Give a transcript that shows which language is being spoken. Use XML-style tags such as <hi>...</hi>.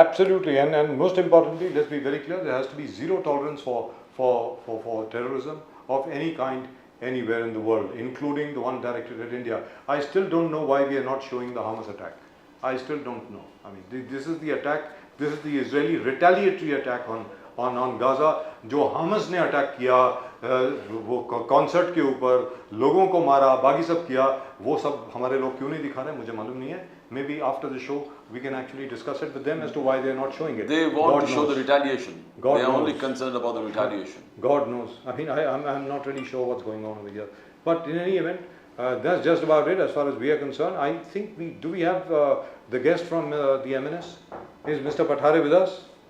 <en>Absolutely, and most importantly, let's be very clear, there has to be zero tolerance for terrorism of any kind anywhere in the world, including the one directed at India. I still don't know why we are not showing the Hamas attack. I still don't know. I mean, this is the attack, this is the Israeli retaliatory attack on Gaza.</en> <hi>जो हमस ने attack किया, वो concert के ऊपर लोगों को मारा, बाकी सब किया, वो सब हमारे लोग क्यों नहीं दिखा रहे, मुझे मालूम नहीं है.</hi> <en>Maybe after the show we can actually discuss it with them as to why they are not showing it. They want to show the retaliation. They are only concerned about the retaliation. God knows. I mean, I'm not really sure what's going on over here. But in any event, that's just about it as far as we are concerned. I think do we have the guest from the MNS? Is Mr. Pathare with us?</en>